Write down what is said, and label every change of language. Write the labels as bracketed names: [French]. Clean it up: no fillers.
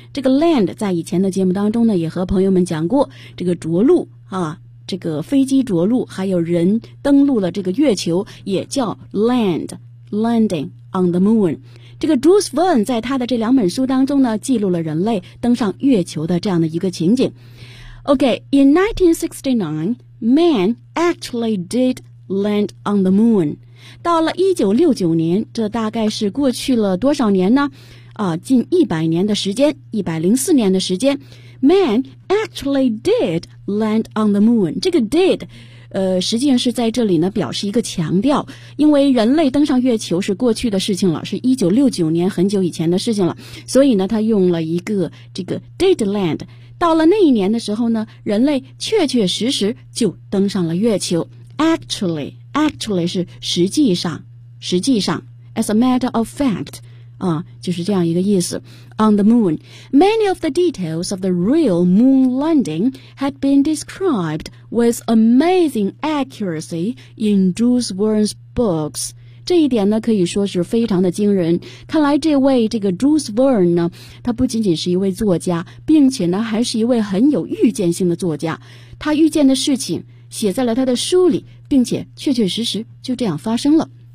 [Chinese] 这个 land 在以前的节目当中呢也和朋友们讲过，这个着陆啊，这个飞机着陆还有人登陆了这个月球也叫 land， [English] landing on the moon。 [Chinese] 这个 Jules Verne 在他的这两本书当中呢记录了人类登上月球的这样的一个情景。 [English] OK， in 1969Man actually did land on the moon. [Chinese] 到了1969年，这大概是过去了多少年呢？啊，近100年的时间，104年的时间。 [English] Man actually did land on the moon. [Chinese] 这个 did， 实际上是在这里呢表示一个强调，因为人类登上月球是过去的事情了，是1969年很久以前的事情了，所以呢，他用了一个这个 did land。到了那一年的时候呢，人类确确实实就登上了月球。 actually 是实际上 [English] as a matter of fact [Chinese] 啊，就是这样一个意思。 [English] on the moon, many of the details of the real moon landing had been described with amazing accuracy in Jules Verne's books。 [Chinese] 这一点呢可以说是非常的惊人。看来这个 Jules Verne 呢，他不仅仅是一位作家，并且呢还是一位很有预见性的作家。他预见的事情写在了他的书里，并且确确实实就这样发生了。